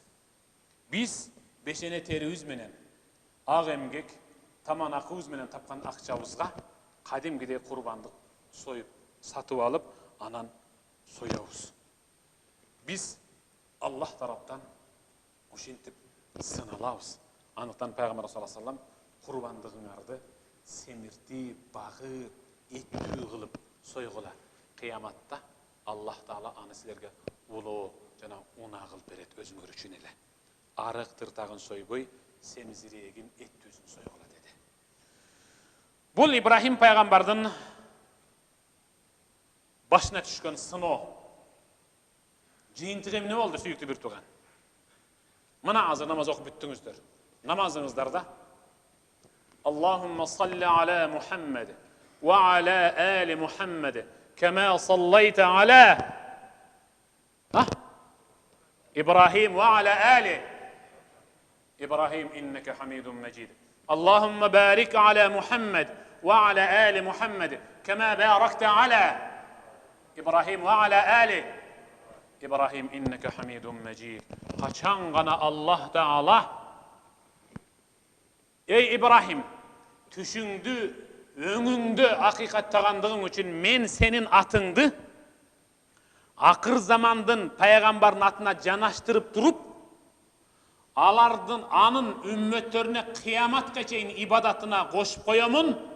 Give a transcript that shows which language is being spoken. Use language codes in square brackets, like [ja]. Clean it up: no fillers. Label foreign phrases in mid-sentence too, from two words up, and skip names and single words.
[ky] Биз бешене терибиз менен, ак эмгек, таман акыбыз менен тапкан акчабызга кадимгидей курбандык союп, сатып алып, анан соябыз. Биз Аллах тараптан ушинтип сыналабыз. Анықтан пайгамбар [ar] صلى الله عليه وسلم [ky] курбандыгыңарды семиртип, багып, эттүү кылып сойгула. Кыяматта Аллах таала аны силерге улуу жана унаа кылып берет өзүңөр үчүн эле. Арык тыртагын сойбой, семизирегин эттүүсүн сойгула деди. Бул Ибрахим пайгамбардын башына түшкөн сыноо. Жыйынтыгы эмне болду, сүйүктүү бир тууган? Мына азыр намаз окуп бүттүңүздөр. [ar] Намазыңыздарда اللهم صل على محمد وعلى آل محمد كما صليت على إبراهيم وعلى آل إبراهيم إنك حميد مجيد. اللهم بارك على محمد وعلى آل محمد كما باركت على إبراهيم وعلى آل إبراهيم إنك حميد مجيد. [ky] Качан гана Аллах Таала ey Ибрахим, түшүңдү, өңүңдү акыйкаттагандыгың үчүн мен сенин атыңды акыр замандын пайгамбардын атына жанаштырып туруп, алардын анын үммөттөрүнө кыяматка чейин ибадатына кошуп коёмун.